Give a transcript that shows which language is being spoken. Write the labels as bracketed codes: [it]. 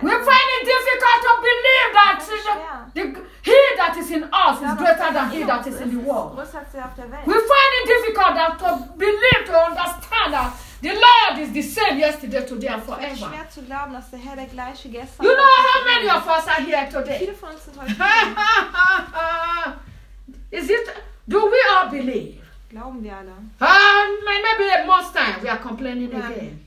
[de] sind. [en] We find it difficult to believe that the he that is in us is greater than he that is in the world. We find it difficult that to believe, to understand that the Lord is the same yesterday, today and forever. [de] Es ist schwer zu glauben, dass der Herr der gleiche gestern. [en] You know how many of us are here today? [de] Viele von uns sind heute hier. [en] Is it? Do we all believe? [de] Glauben wir alle? [en] Maybe most time we are complaining again.